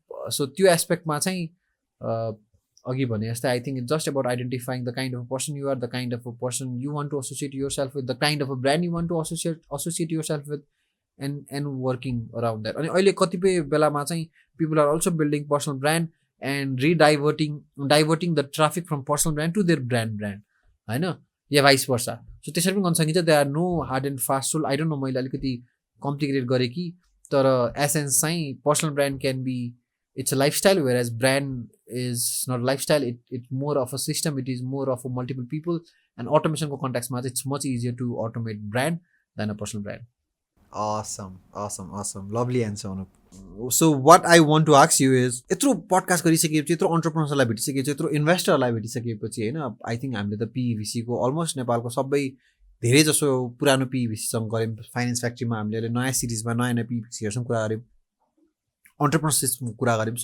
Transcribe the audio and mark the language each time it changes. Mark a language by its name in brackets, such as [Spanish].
[English] so [Nepali] त्यो एस्पेक्टमा चाहिँ अघि भने जस्तै [English] I think it's just about identifying the kind of person you are, the kind of a person you want to associate yourself with, the kind of a brand you want to associate yourself with and working around that. [Nepali] अनि अहिले कतिपय बेलामा चाहिँ [English] People are also building personal brand and diverting the traffic from personal brand to their brand होइन, या vice versa. [Nepali] So त्यसरी पनि गर्न सकिन्छ. [English] They are no hard and fast rule. I don't know, [Nepali] मैले अलिकति कम्प्लिकेटेड गरेँ कि. तर एसेन्स चाहिँ [English] Personal brand can be it's a lifestyle, whereas brand is not a lifestyle. It's more of a system. It is more of a multiple people, and automation [Nepali] ko context ma [English] it's much easier to automate brand than a personal brand. Awesome. Lovely answer, Anup. So what I want to ask you is, [Nepali] यत्रो podcast गरिसकेपछि, यत्रो entrepreneursलाई भेटिसकेपछि, यत्रो investorलाई भेटिसकेपछि होइन, [English] I think [Nepali] हामीले त PVC को almost नेपालको सबै धेरै जसो पुरानो PVCसँग गऱ्यौँ. फाइनेन्स फ्याक्ट्रीमा हामीले नयाँ सिरिजमा नयाँ PVCहरूसँग कुरा गऱ्यौँ, अन्टरप्रेनरसिपको कुरा गऱ्यौँ.